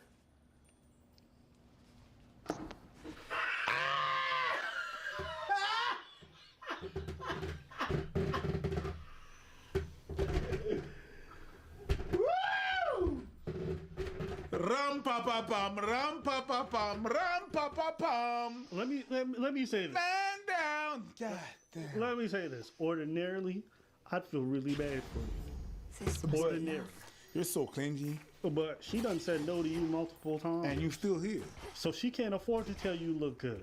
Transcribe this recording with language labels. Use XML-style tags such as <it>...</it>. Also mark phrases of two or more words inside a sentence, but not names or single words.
<en>Ram pa pa pam, ram pa pa pam, ram pa pa pam. Let me say this. Man down. God damn. Let me say this. Ordinarily, I'd feel really bad for you. Ordinarily. You're so clingy. But she done said no to you multiple times. And you still here. So she can't afford to tell you look good.</en>